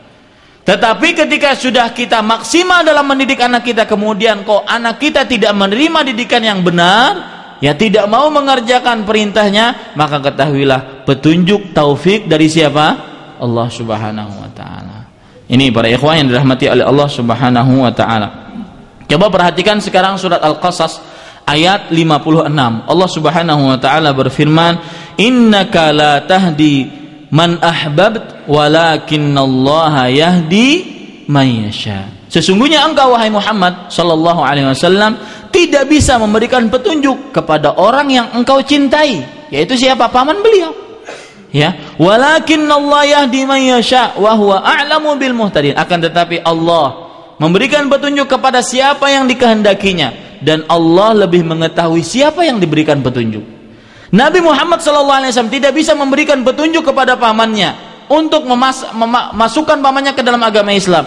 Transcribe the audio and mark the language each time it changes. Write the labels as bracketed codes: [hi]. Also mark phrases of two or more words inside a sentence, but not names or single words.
[id] Tetapi ketika sudah kita maksimal dalam mendidik anak kita, kemudian kok anak kita tidak menerima didikan yang benar, ya, tidak mau mengerjakan perintahnya, maka ketahuilah petunjuk taufik dari siapa? [ar] الله سبحانه وتعالى. [id] Ini para ikhwan yang dirahmati oleh [ar] الله سبحانه وتعالى. [id] Coba perhatikan sekarang surat Al-Qasas ayat 56. [ar] الله سبحانه وتعالى [id] berfirman, [ar] "إنك لا تهدي من أحببت ولكن الله يهدي من يشاء." [id] Sesungguhnya engkau wahai Muhammad [ar] صلى الله عليه وسلم [id] tidak bisa memberikan petunjuk kepada orang yang engkau cintai, yaitu siapa? Paman beliau. [ar] Ya, ولكن الله يهدي من يشاء وهو أعلم بالمهتدين. [id] Akan tetapi Allah memberikan petunjuk kepada siapa yang dikehendakinya dan Allah lebih mengetahui siapa yang diberikan petunjuk. Nabi Muhammad SAW tidak bisa memberikan petunjuk kepada pamannya untuk memasukkan pamannya ke dalam agama Islam.